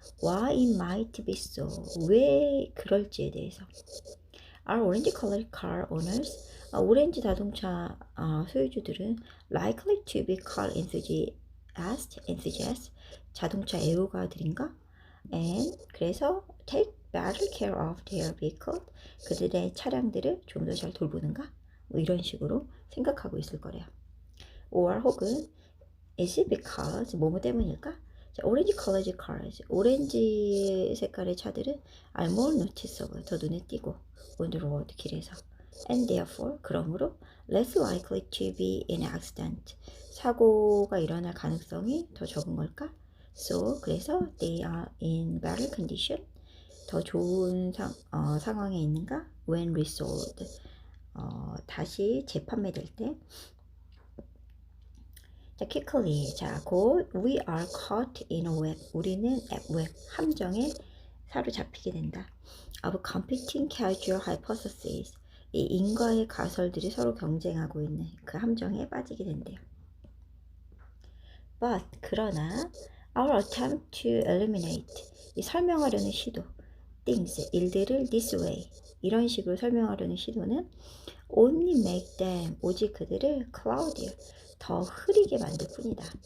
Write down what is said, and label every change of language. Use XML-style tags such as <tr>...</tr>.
<en>why it might be so,</en> <ko>왜 그럴지에 대해서.</ko> <en>Are orange colored car owners,</en> <ko>오렌지 자동차 소유주들은</ko> <en>likely to be car enthusiasts,</en> <ko>자동차 애호가들인가?</ko> <en>And</en> <ko>그래서</ko> <en>take better care of their vehicle,</en> <ko>그들의 차량들을 좀 더 잘 돌보는가? 뭐 이런 식으로 생각하고 있을 거래요. or 혹은</ko> <en>is it because</en> <ko>뭐뭐 때문일까?</ko> <en>오렌지 colored cars,</en> <ko>오렌지 색깔의 차들은</ko> <en>are more noticeable,</en> <ko>더 눈에 띄고</ko> <en>on the road,</en> <ko>길에서.</ko> <en>and therefore,</en> <ko>그러므로</ko> <en>less likely to be in accident,</en> <ko>사고가 일어날 가능성이 더 적은 걸까?</ko> <en>so,</en> <ko>그래서</ko> <en>they are in better condition,</en> <ko>더 좋은 상황에 있는가?</ko> <en>when resold,</en> <ko>다시 재판매될 때 자,</ko> <en>quickly.</en> <ko>자, 곧</ko> <en>we are caught in a web.</en> <ko>우리는 웹, 함정에 사로잡히게 된다.</ko> <en>of competing causal hypotheses.</en> <ko>이 인과의 가설들이 서로 경쟁하고 있는 그 함정에 빠지게 된대요.</ko> <en>But</en> <ko>그러나</ko> <en>our attempt to eliminate</en> <ko>이 설명하려는 시도</ko> <en>things</en> <ko>일들을</ko> <en>this way</en> <ko>이런 식으로 설명하려는 시도는</ko> <en>only make them</en> <ko>오직 그들을</ko> <en>cloudier</en> <ko>더 흐리게 만들 뿐이다.</ko>